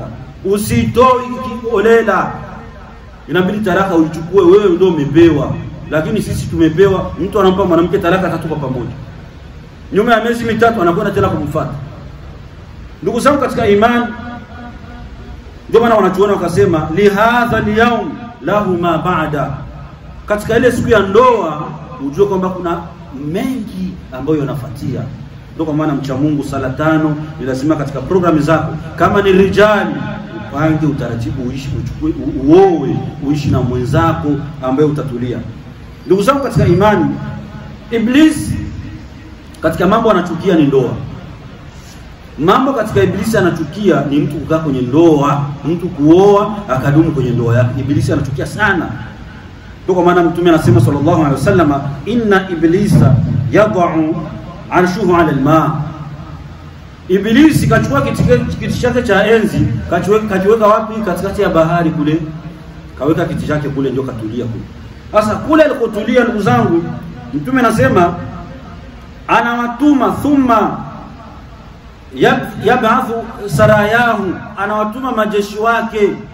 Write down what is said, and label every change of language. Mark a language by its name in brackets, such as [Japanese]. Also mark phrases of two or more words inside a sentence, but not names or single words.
[Swahili] Usitoi kiolela. Inabidi talaka uichukue wewe, ndio umepewa. Lakini sisi tumepewa, mtu anampa mwanamke talaka 3 kwa pamoja. Nyuma ya miezi 3 anakwenda tena kumfuata. Ndugu zangu katika imani, ndio maana wanachuona wakasema [Arabic] لهذا اليوم له ما بعد. [Swahili] Katika ile siku ya ndoa ujue kwamba kuna mengi ambayo yanafuatia. Ndio kwa maana mcha Mungu sala 5 ni lazima katika programu zako. Kama ni rijali, upange utaratibu, uishi, uchukue, uoe, uishi na mwenzako ambaye utatulia. Ndugu zangu katika imani, Iblis katika mambo anachukia ni ndoa. Mambo katika Ibilisi anachukia ni mtu kukaa kwenye ndoa, mtu kuoa akadumu kwenye ndoa yake. Ibilisi anachukia sana. Ndio kwa maana Mtume anasema [Arabic] صلى الله عليه وسلم, إن إبليس يضع عرشه على الماء. [Swahili] Ibilisi kachukua kiti chake cha enzi, kakiweka wapi? Katikati ya bahari kule. Kaweka kiti chake kule, ndio katulia kule. Sasa kule alikotulia, ndugu zangu, Mtume anasema anawatuma [Arabic] ثم يبعث سراياه, [Swahili] anawatuma majeshi wake.